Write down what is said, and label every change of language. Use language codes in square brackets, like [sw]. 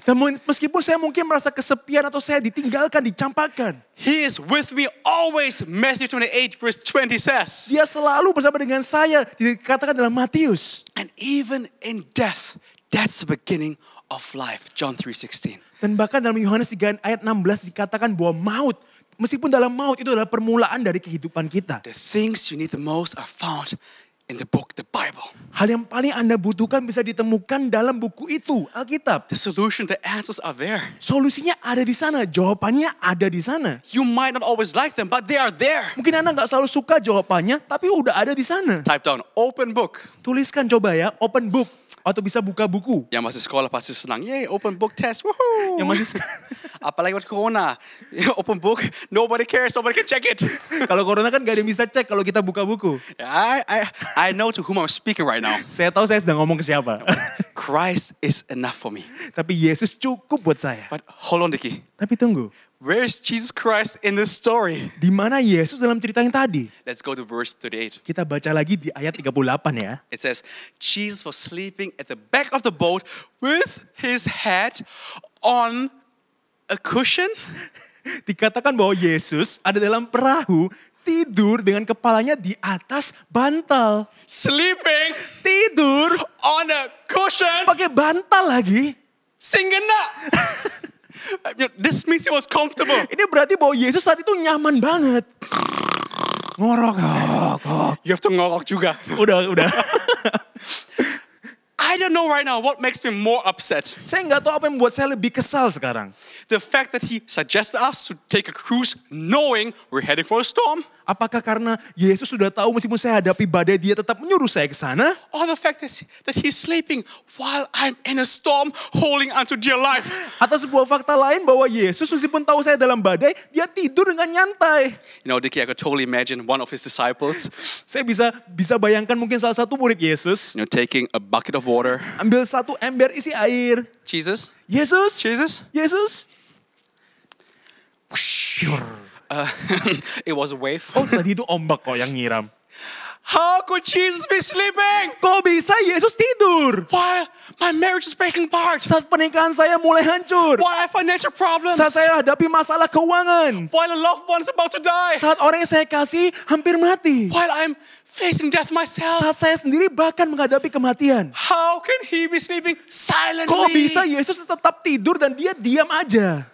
[id] Dan meskipun saya mungkin merasa kesepian atau saya ditinggalkan, dicampakkan, [en] He is with me always. Matthew 28 verse 20 says. [id] Dia selalu bersama dengan saya, dikatakan dalam Matius. [en] And even in death, that's the beginning of life. John 3:16. [id] Dan bahkan dalam Yohanes 3 ayat 16 dikatakan bahwa maut, meskipun dalam maut itu adalah permulaan dari kehidupan kita. [en] The things you need the most are found in the book, the Bible. [id] Hal yang paling Anda butuhkan bisa ditemukan dalam buku itu, Alkitab. [en] The solution, the answers are there. [id] Solusinya ada di sana, jawabannya ada di sana. [en] You might not always like them, but they are there. [id] Mungkin Anda nggak selalu suka jawabannya, tapi udah ada di sana. [en] Type down open book. [id] Tuliskan coba ya, [en] open book. [id] Atau bisa buka buku. Yang masih sekolah pasti senang. Yay, [en] open book test. [id] Woohoo. Yang masih Apalagi waktu corona. [en] Open book, nobody cares, nobody can check it. [id] kalau corona kan gak ada yang bisa cek kalau kita buka buku. [en] I know to whom I'm speaking right now. [id] Saya tahu saya sedang ngomong ke siapa. [en] Christ is enough for me. [id] Tapi Yesus cukup buat saya. [en] But hold on, Diki. [id] Tapi tunggu, [en] Where is Jesus Christ in this story? [id] di mana Yesus dalam cerita yang tadi? [en] Let's go to verse 38. [id] Kita baca lagi di ayat 38 ya. [en] It says, Jesus was sleeping at the back of the boat with his head on a cushion. [id] Dikatakan bahwa Yesus ada dalam perahu, tidur dengan kepalanya di atas bantal. [en] Sleeping [id] Tidur [en] on a cushion. [id] pakai bantal lagi. Singgana. [en] This means he was comfortable. [id] Ini berarti bahwa Yesus saat itu nyaman banget. Ngorok. [en] You have to [id] ngorok juga. Udah. [en] I don't know right now what makes me more upset. [id] Saya nggak tahu apa yang membuat saya lebih kesal sekarang. [en] The fact that he suggested us to take a cruise knowing we're heading for a storm. [id] Apakah karena Yesus sudah tahu meskipun saya hadapi badai dia tetap menyuruh saya ke sana? [en] Or the fact that he's sleeping while I'm in a storm holding onto dear life. [id] Atau sebuah fakta lain bahwa Yesus meskipun tahu saya dalam badai, dia tidur dengan nyantai. [en] You know, Dickie, I could totally imagine one of his disciples, [id] Saya bisa bayangkan mungkin salah satu murid Yesus [en] taking a bucket of water. [id] ambil satu ember isi air. [en] Jesus? [id] Yesus, [en] Jesus? [id] Yesus. [en] It was a wave. [id] Oh tadi itu ombak kok yang nyiram. [en] How could Jesus be sleeping [id] Kok bisa Yesus tidur? [en] while my marriage is breaking apart? [id] Saat pernikahan saya mulai hancur. [en] While I have financial problems? [id] Saat saya hadapi masalah keuangan. [en] While a loved one is about to die? [id] Saat orang yang saya kasih hampir mati. [en] While I'm facing death myself? [id] Saat saya sendiri bahkan menghadapi kematian. [en] How can he be sleeping silently? [id] Kok bisa Yesus tetap tidur dan dia diam aja?